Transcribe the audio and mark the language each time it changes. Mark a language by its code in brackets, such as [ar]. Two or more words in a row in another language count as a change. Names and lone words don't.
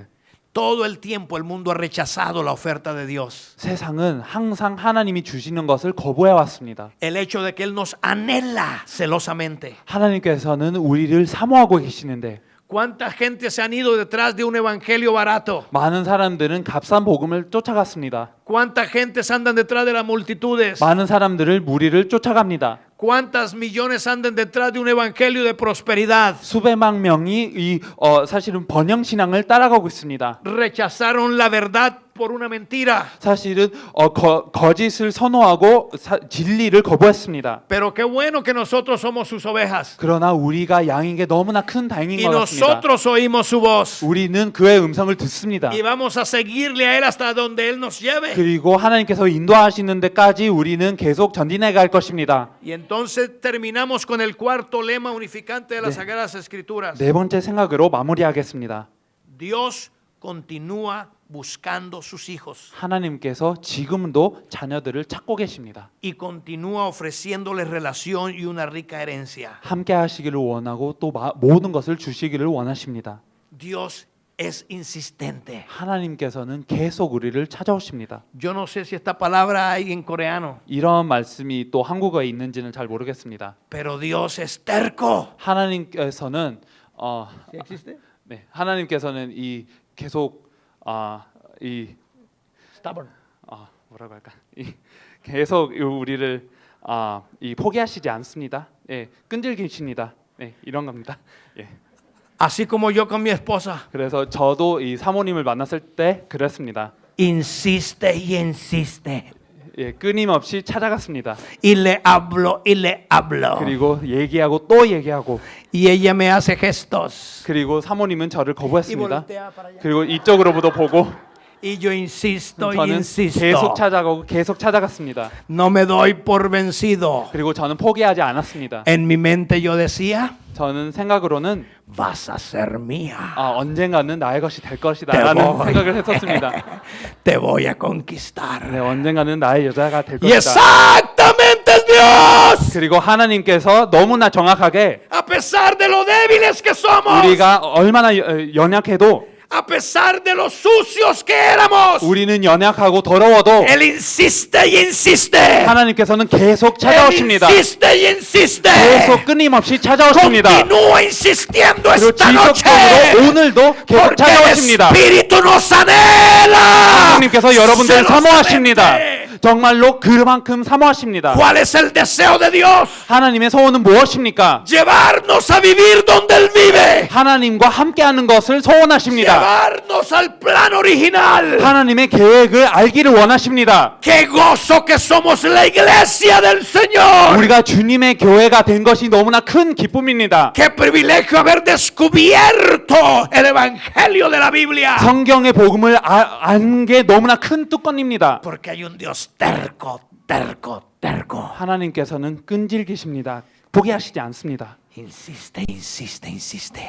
[es] Todo el tiempo el mundo ha rechazado la oferta de Dios. [ko] 세상은 항상 하나님이 주시는 것을 거부해 왔습니다. [es] El hecho de que Él nos anhela celosamente. [ko] 하나님께서는 우리를 사모하고 계시는데 [es] ¿Cuánta gente se han ido detrás de un evangelio barato? [ko] 많은 사람들은 값싼 복음을 쫓아갔습니다. [es] ¿Cuánta gente andan detrás de las multitudes? [ko] 많은 사람들을 무리를 쫓아갑니다. [es] ¿Cuántas millones andan detrás de un evangelio de prosperidad? [ko] 수백만 명이 사실은 번영 신앙을 따라가고 있습니다. [es] Rechazaron la verdad por una mentira. [ko] 사실은 거짓을 선호하고 진리를 거부했습니다. [es] Pero qué bueno que nosotros somos sus ovejas. [ko] 그러나 우리가 양인 게 너무나 큰 다행인 [es] Y [ko] 것 같습니다. [es] nosotros oímos su voz. [ko] 우리는 그의 음성을 듣습니다. [es] Y vamos a seguirle a Él hasta donde Él nos lleve. [ko] 그리고 하나님께서 인도하시는 데까지 우리는 계속 전진해 갈 것입니다. [es] Y entonces terminamos con el cuarto lema unificante de las Sagradas Escrituras. [ko] 네 번째 생각으로 마무리하겠습니다. [es] Dios continúa buscando sus hijos [ko] 하나님께서 지금도 자녀들을 찾고 계십니다. [es] y continúa ofreciéndoles relación y una rica herencia. [ko] 함께 하시기를 원하고 또 모든 것을 주시기를 원하십니다. [es] Dios es insistente. [ko] 하나님께서는 계속 우리를 찾아오십니다. [es] Yo no sé si esta palabra hay en coreano, [ko] 이런 말씀이 또 한국어에 있는지는 잘 모르겠습니다. [es] pero Dios es terco. [ko] 하나님께서는 [es] ¿Sí existe? [ko] 네, 하나님께서는 이 계속 이 Stubborn. 뭐라고 할까? 계속 우리를 이 포기하시지 않습니다. 예, 끈질기십니다. 네, 이런 겁니다. 예. [es] Así como yo con mi esposa. [ko] 그래서 저도 이 사모님을 만났을 때 그랬습니다. [es] Insiste y insiste. [ko] 예, 끊임없이 찾아갔습니다. [es] Y le hablo y le hablo. [ko] 그리고 얘기하고 또 얘기하고 [es] Y ella me hace gestos. [ko] 그리고 사모님은 저를 [es] Y [ko] 거부했습니다. [es] voltea para allá. [ko] 그리고 이쪽으로부터 보고 [es] Y yo insisto y [ko] 저는 [es] insisto. [ko] 계속 찾아가고 계속 찾아갔습니다. [es] No me doy por vencido. [ko] 그리고 저는 포기하지 않았습니다. [es] En mi mente yo decía, [ko] 저는 생각으로는 [es] vas a ser mía. [ko] 언젠가는 나의 것이 될 것이다라는 생각을 했었습니다. [es] Te voy a conquistar. [ko] 네, 언젠가는 나의 여자가 될 [es] Y [ko] 것이다. [es] exactamente es Dios. [ko] 그리고 하나님께서 너무나 정확하게 [es] A pesar de lo débiles que somos. [ko] 우리가 얼마나 연약해도 [es] A pesar de lo sucios que éramos. [ko] 우리는 연약하고 더러워도 [es] Él insiste y insiste. [ko] 하나님께서는 계속 [es] Él [ko] 찾아오십니다. [es] insiste y insiste. [ko] 계속 끊임없이 찾아오십니다. [es] Continúa insistiendo [ko] 그리고 [es] esta noche. [ko] 지속적으로 오늘도 계속 [es] Porque el [ko] 찾아오십니다. [es] Espíritu nos anhela. [ko] 하나님께서 여러분들을 사모하십니다. [es] celosamente. [ko] 정말로 그만큼 사모하십니다. [es] ¿Cuál es el deseo de Dios? [ko] 하나님의 소원은 무엇입니까? [es] Llevarnos a vivir donde Él vive. [ko] 하나님과 함께하는 것을 소원하십니다. [es] Llevarnos al plan original. [ko] 하나님의 계획을 알기를 원하십니다. [es] Qué gozo que somos la iglesia del Señor. [ko] 우리가 주님의 교회가 된 것이 너무나 큰 기쁨입니다. [es] Qué privilegio haber descubierto el evangelio de la Biblia. [ko] 성경의 복음을 안 게 너무나 큰 특권입니다. [es] Porque hay un Dios terco, terco, terco. [ko] 하나님께서는 끈질기십니다. 포기하시지 않습니다. [es] Insiste, insiste, insiste.